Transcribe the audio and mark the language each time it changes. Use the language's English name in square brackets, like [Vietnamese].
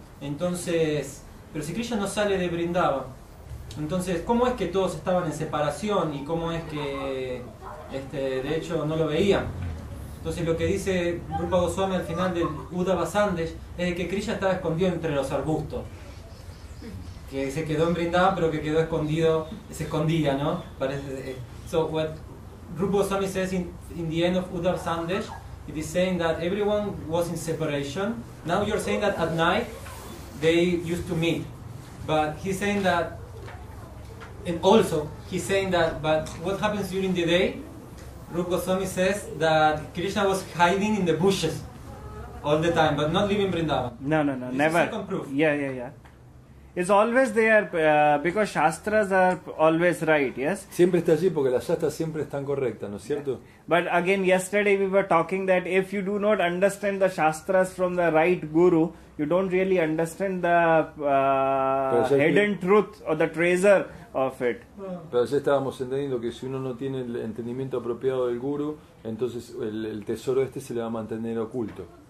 [Spanish] Entonces, pero si Krishna no sale de Vrindavan, entonces, ¿cómo es que todos estaban en separación y cómo es que, de hecho, no lo veían? Entonces, lo que dice Rupa Goswami al final del Uddhava Sandesh es de que Krishna estaba escondido entre los arbustos, que se quedó en Vrindavan, pero que quedó escondido, se escondía, ¿no? [English] So, what Rupa Goswami says in the end of Uddhava Sandesh, it is saying that everyone was in separation. Now you're saying that at night they used to meet, but he's saying that. And also, he's saying that, but what happens during the day? Rupa Goswami says that Krishna was hiding in the bushes all the time, but not leaving Vrindavan. No, This never. Is second proof. Yeah. It's always there because Shastras are always right, yes? [Spanish] Siempre está allí porque las yastas siempre están correctas, ¿no es cierto? [English] But again, yesterday we were talking that if you do not understand the Shastras from the right Guru, you don't really understand the hidden truth or the treasure of it. [Spanish] Pero ya estábamos entendiendo que si uno no tiene el entendimiento apropiado del guru, entonces el tesoro se le va a mantener oculto.